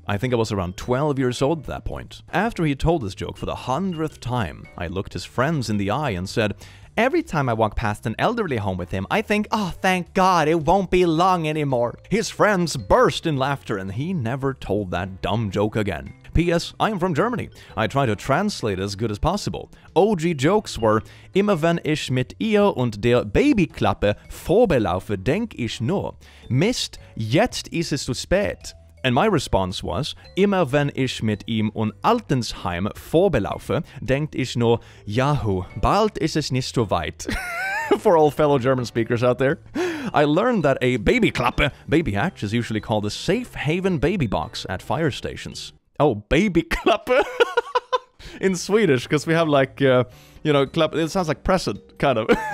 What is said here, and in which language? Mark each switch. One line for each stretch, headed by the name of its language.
English: I think I was around 12 years old at that point. After he told this joke for the 100th time, I looked his friends in the eye and said, every time I walk past an elderly home with him, I think, oh, thank God, it won't be long anymore. His friends burst in laughter, and he never told that dumb joke again. P.S. I am from Germany. I try to translate as good as possible. OG jokes were,
German: immer wenn ich mit ihr und der Babyklappe vorbelaufe, denk ich nur, Mist, jetzt ist es zu spät.
English: And my response was,
German: immer wenn ich mit ihm und Altensheim vorbelaufe, denkt ich nur, Yahoo, bald ist es nicht so weit.
English: For all fellow German speakers out there. I learned that a babyklappe, baby hatch, is usually called a safe haven baby box at fire stations. Oh, babyklappe. In Swedish, because we have like, you know, klapp, it sounds like present, kind of.